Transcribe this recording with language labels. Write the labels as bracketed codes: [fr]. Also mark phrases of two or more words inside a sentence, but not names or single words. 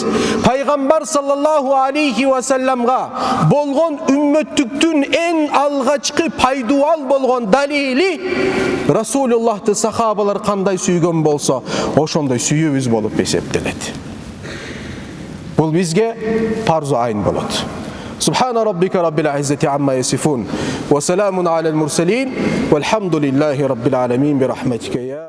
[ky] Пайгамбар [ar] صلى الله عليه وسلم [ky] болгон үммөттүктүн эң алгачкы пайдуал болгон далили Расулуллахты сахабалар кандай сүйгөн болсо, ошондой сүйүүбүз болуп эсептелет. Бул бизге парзу айн болот. [ar] سبحان ربك رب العزة عما يصفون وسلام على المرسلين والحمد لله رب العالمين برحمتك يا